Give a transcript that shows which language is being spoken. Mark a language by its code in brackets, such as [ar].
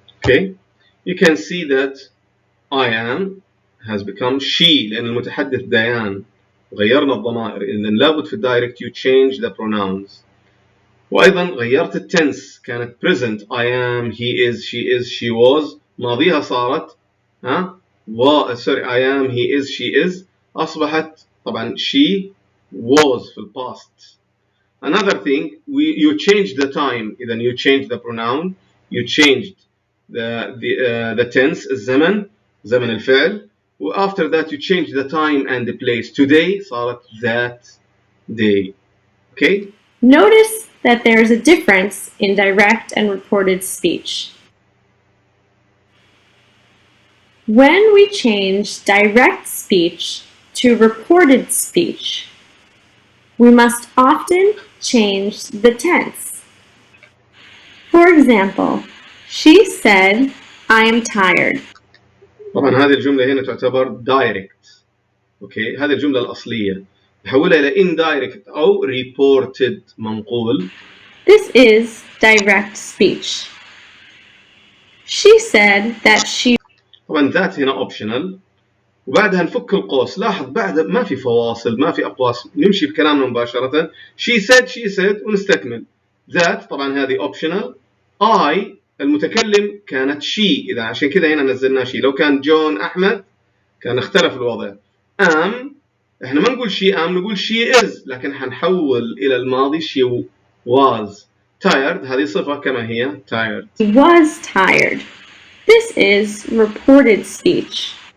[en] Okay, you can see that I am has become she [ar] لأن المتحدث ديان. غيرنا الضمائر. إذن لابد في الدايركت [en] you change the pronouns. [ar] وأيضا غيرت التنس. [en] كانت present I am, he is, she is, she was. [ar] ماضيها صارت [en] sorry I am, he is, she is. [ar] أصبحت طبعا [en] she was [ar] في الpast. [en] Another thing, you changed the time. إذن you changed the pronoun, you changed the tense [ar] الزمن زمن الفعل. [en] After that you change the time and the place. Today صارت that day. Okay? Notice that there is a difference in direct and reported speech. When we change direct speech to reported speech, we must often change the tense. For example, she said, I am tired. [ar] طبعا هذه الجملة هنا تعتبر direct. اوكي، هذه الجملة الأصلية. نحولها إلى indirect أو reported منقول. [en] This is direct speech. She said that she. [ar] طبعا that هنا optional. وبعدها نفك القوس. لاحظ بعد ما في فواصل، ما في أقواس، نمشي بكلامنا مباشرة. [en] she said [ar] ونستكمل. that طبعا هذه optional. I المتكلم كانت she، إذا عشان كذا هنا نزلنا she. لو كان جون أحمد كان اختلف الوضع. am احنا ما نقول [en] she am، [ar] نقول [en] she is، [ar] لكن حنحول إلى الماضي [en] she was. [ar] tired هذه صفة كما هي tired. [en] was tired. This is reported speech.